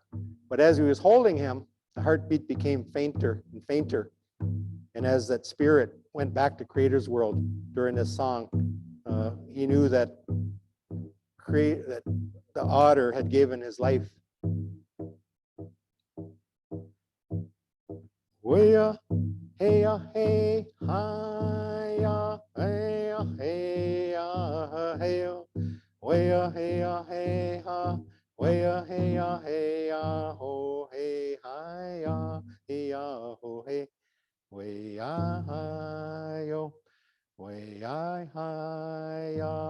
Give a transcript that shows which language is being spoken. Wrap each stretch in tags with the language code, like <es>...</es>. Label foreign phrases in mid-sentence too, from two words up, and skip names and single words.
<en>But as he was holding him, the heartbeat became fainter and fainter. And as that spirit went back to Creator's world during this song, he knew that the otter had given his life. Way-ya, hey-ya, hey, hi-ya, hey-ya, hey-ya, hey-ya, way-ya, hey-ya, hey, ha, way-ya, hey-ya, hey-ya, ho, hey, hi-ya, hey-ya, ho, hey, way-ya, hi-yo, way-ya, hi-ya,</en>